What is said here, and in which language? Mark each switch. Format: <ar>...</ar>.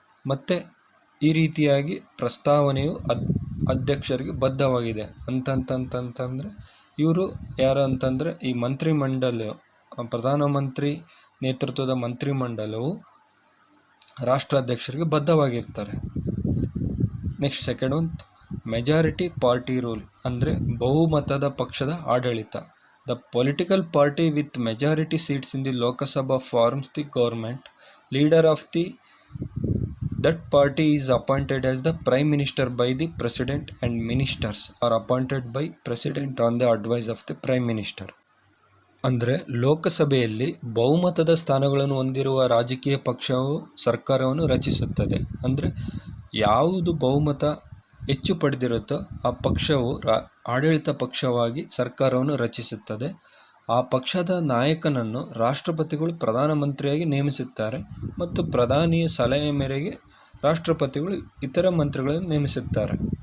<kn>ಮತ್ತು ಈ ರೀತಿಯಾಗಿ ಪ್ರಸ್ತಾವನೆಯು ಅಧ್ಯಕ್ಷರಿಗೆ ಬದ್ಧವಾಗಿದೆ ಅಂತಂತಂತಂದರೆ ಇವರು ಯಾರು ಅಂತಂದರೆ ಈ ಮಂತ್ರಿಮಂಡಲ, ಪ್ರಧಾನಮಂತ್ರಿ ನೇತೃತ್ವದ ಮಂತ್ರಿಮಂಡಲವು ರಾಷ್ಟ್ರಾಧ್ಯಕ್ಷರಿಗೆ ಬದ್ಧವಾಗಿರ್ತಾರೆ.</kn> <en>next second</en> <kn>ಒಂದು</kn> <en>majority party rule</en> <kn>ಅಂದರೆ ಬಹುಮತದ ಪಕ್ಷದ ಆಡಳಿತ.</kn> <en>The political party with majority seats in the Lok Sabha forms the government. Leader of the that party is appointed as the prime minister by the president and ministers are appointed by president on the advice of the prime minister.</en> <kn>ಅಂದರೆ ಲೋಕಸಭೆಯಲ್ಲಿ ಬಹುಮತದ ಸ್ಥಾನಗಳನ್ನು ಹೊಂದಿರುವ ರಾಜಕೀಯ ಪಕ್ಷವು ಸರ್ಕಾರವನ್ನು ರಚಿಸುತ್ತದೆ. ಅಂದರೆ ಯಾವುದು ಬಹುಮತ ಹೆಚ್ಚು ಪಡೆದಿರುತ್ತೋ ಆ ಪಕ್ಷವು ಆಡಳಿತ ಪಕ್ಷವಾಗಿ ಸರ್ಕಾರವನ್ನು ರಚಿಸುತ್ತದೆ. ಆ ಪಕ್ಷದ ನಾಯಕನನ್ನು ರಾಷ್ಟ್ರಪತಿಗಳು ಪ್ರಧಾನಮಂತ್ರಿಯಾಗಿ ನೇಮಿಸುತ್ತಾರೆ ಮತ್ತು ಪ್ರಧಾನಿಯ ಸಲಹೆ ಮೇರೆಗೆ ರಾಷ್ಟ್ರಪತಿಗಳು ಇತರ ಮಂತ್ರಿಗಳನ್ನು ನೇಮಿಸುತ್ತಾರೆ.</kn>